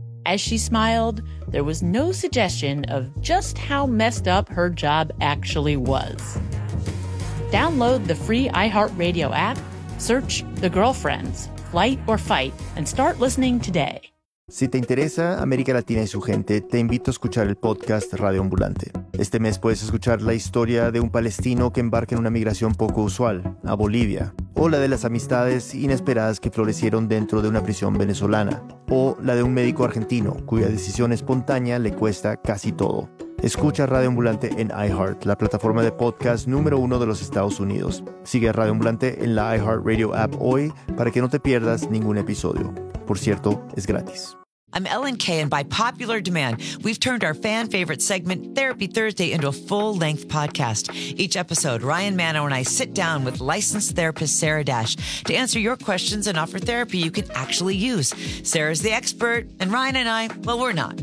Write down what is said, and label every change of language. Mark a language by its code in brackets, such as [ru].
[en] As she smiled, there was no suggestion of just how messed up her job actually was. Download the free iHeartRadio app, search the Girlfriends Flight or Fight, and start listening today. [es] Si te interesa América Latina y su gente, te invito a escuchar el podcast Radio Ambulante. Este mes puedes escuchar la historia de un palestino que embarca en una migración poco usual, a Bolivia, o la de las amistades inesperadas que florecieron dentro de una prisión venezolana, o la de un médico argentino cuya decisión espontánea le cuesta casi todo. Escucha Radio Ambulante en iHeart, la plataforma de podcast número uno de los Estados Unidos. Sigue a Radio Ambulante en la iHeart Radio app hoy para que no te pierdas ningún episodio. Por cierto, es gratis. [en] I'm Ellen Kay, and by popular demand, we've turned our fan favorite segment, Therapy Thursday, into a full-length podcast. Each episode, Ryan Mano and I sit down with licensed therapist Sarah Dash to answer your questions and offer therapy you can actually use. Sarah's the expert, and Ryan and I, well, we're not.